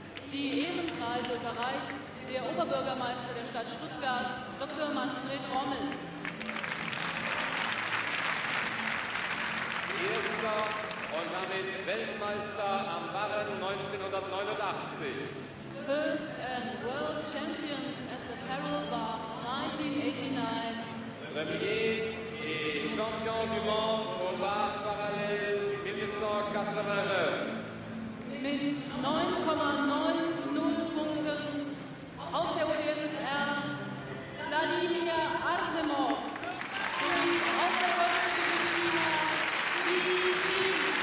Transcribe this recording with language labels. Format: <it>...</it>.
<de>Die Ehrenpreise überreicht der Oberbürgermeister der Stadt Stuttgart, Dr. Manfred Rommel. Erster und damit Weltmeister am Barren 1989.</de> <en>First and world champions at the Parallel Bars 1989.</en> <fr>Premier et champion du monde au bar parallèle 1989.</fr> <de>Mit 9,90 Punkten aus der UdSSR Vladimir Artemov sowie aus der Volksrepublik China Li Jing.</de>